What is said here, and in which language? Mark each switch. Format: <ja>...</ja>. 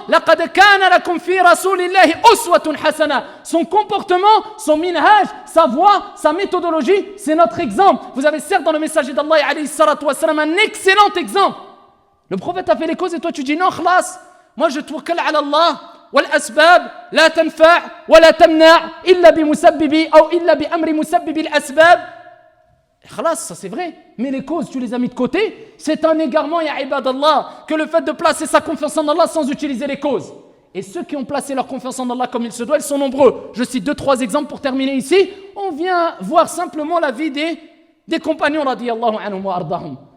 <ar>Laqad kana lakum fi rasulillahi uswatun hasana.</ar> <fr>Son comportement, son minhaj, sa voix, sa méthodologie, c'est notre exemple. Vous avez certes dans le messager d'Allah alayhi salatu wassalam un excellent exemple. Le prophète a fait les causes et toi tu dis non, khlas. Moi je tawakkal ala Allah.</fr> <ar>والأسباب لا تنفع ولا تمنع إلا بمسبب أو إلا بأمر مسبب الأسباب.</ar> <fr>Khalas, ça c'est vrai, mais les causes, tu les as mis de côté. C'est un égarement, ya ibadallah, que le fait de placer sa confiance en Allah sans utiliser les causes. Et ceux qui ont placé leur confiance en Allah comme il se doit, ils sont nombreux. Je cite 2-3 exemples pour terminer ici. On vient voir simplement la vie des compagnons,</fr> <ar>radiyallahu anhum wa ardahum.</ar>